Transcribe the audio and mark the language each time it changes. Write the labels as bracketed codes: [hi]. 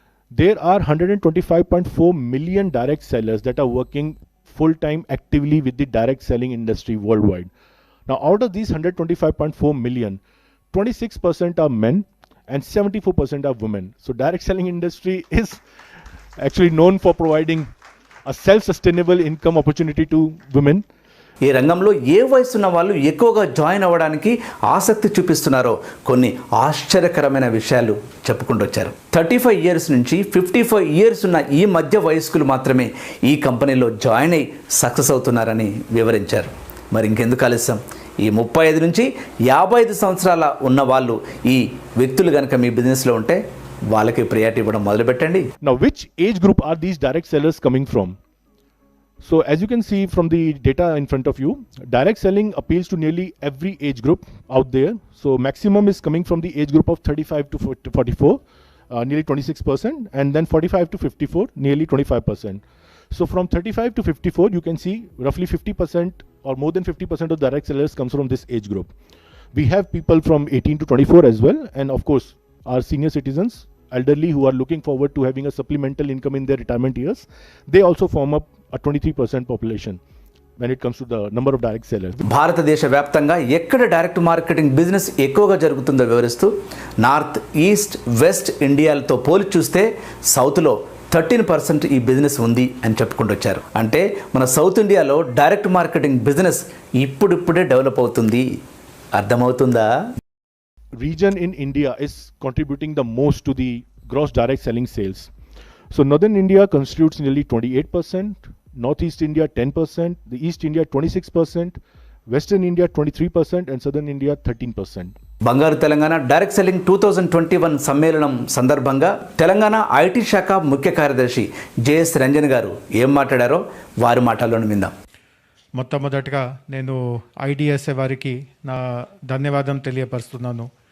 [en] There are 125.4 million direct sellers that are working full-time actively with the direct selling industry worldwide. Now out of these 125.4 million, 26% are men, and 74% are women. So direct selling industry is actually known for providing a self-sustainable income opportunity to women. [te] ఈ రంగంలో ఏ వయసున్న వాళ్ళు ఎక్కువగా join అవ్వడానికి ఆసక్తి చూపిస్తున్నారో కొన్ని ఆశ్చర్యకరమైన విషయాలు చెప్పుకుంటూ వచ్చారు. 35 ఇయర్స్ నుంచి 55 ఇయర్స్ ఉన్న ఈ మధ్య వయస్కులు మాత్రమే ఈ కంపెనీలో జాయిన్ అయ్యి సక్సెస్ అవుతున్నారని వివరించారు. మరి ఇంకెందుకు ఆలస్యం, ఈ 35 నుంచి 55 సంవత్సరాల ఉన్న వాళ్ళు ఈ వ్యక్తులు కనుక మీ బిజినెస్లో ఉంటే వాళ్ళకి ప్రియారిటీ ఇవ్వడం మొదలుపెట్టండి. [en] Now, which age group are these direct sellers coming from? So as you can see from the data in front of you, direct selling appeals to nearly every age group out there. So maximum is coming from the age group of 35 to 44, nearly 26%, and then 45 to 54, nearly 25%. So from 35 to 54, you can see roughly 50% or more than 50% of direct sellers comes from this age group. We have people from 18 to 24 as well, and of course our senior citizens, elderly who are looking forward to having a supplemental income in their retirement years, they also form up a 23% population when it comes to the number of direct sellers. [te] భారతదేశ వ్యాప్తంగా ఎక్కడ direct marketing business ఎక్కువగా జరుగుతుందో వివరిస్తూ north, east, west ఇండియాలతో పోల్చి చూస్తే సౌత్లో 13% ఈ బిజినెస్ ఉంది అని చెప్పుకుంటూ వచ్చారు. అంటే మన సౌత్ ఇండియాలో డైరెక్ట్ మార్కెటింగ్ బిజినెస్ ఇప్పుడిప్పుడే డెవలప్ అవుతుంది. అర్థమవుతుందా? [en] Region in India is contributing the most to the gross direct selling sales. So northern India constitutes nearly 28%, northeast India 10%, the east India 26%, western India 23%, and southern India 13%. [te] బంగారు Telangana direct selling 2021 సమ్మేళనం సందర్భంగా Telangana IT శాఖ ముఖ్య కార్యదర్శి JS Ranjan గారు ఏం మాట్లాడారో వారి మాటల్లోనే విందాం. మొట్టమొదటిగా నేను ఐడిఎస్ఏ వారికి నా ధన్యవాదం తెలియపరుస్తున్నాను.